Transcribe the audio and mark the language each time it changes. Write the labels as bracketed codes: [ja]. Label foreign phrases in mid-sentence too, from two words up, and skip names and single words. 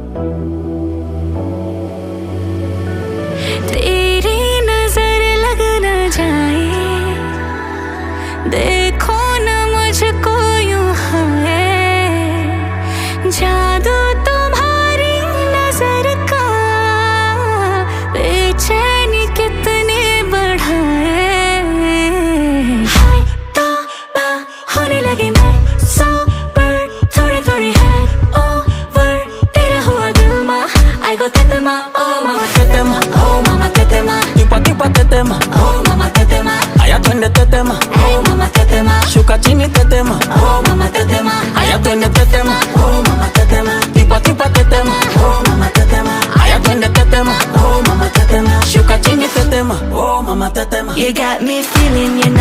[hi] तेरी नजर लग न जाए, देखो न मुझको यूं है, जादू तुम्हारी नजर का बेचैनी कितने बढ़ाए। हाय तौबा होने लगी मैं सौ पर थोड़ी थोड़ी है ओवर, तेरा हुआ दिल मा [sw] I go tetema, oh mama tetema, oh mama tetema, tipa tipa tetema, oh mama tetema, aya twende tetema, oh mama tetema, shuka chini tetema, oh mama tetema, aya twende tetema, oh mama tetema, tipa tipa tetema, oh mama tetema, aya twende tetema, oh mama tetema. shuka chini tetema, oh mama tetema. [en] You got me feeling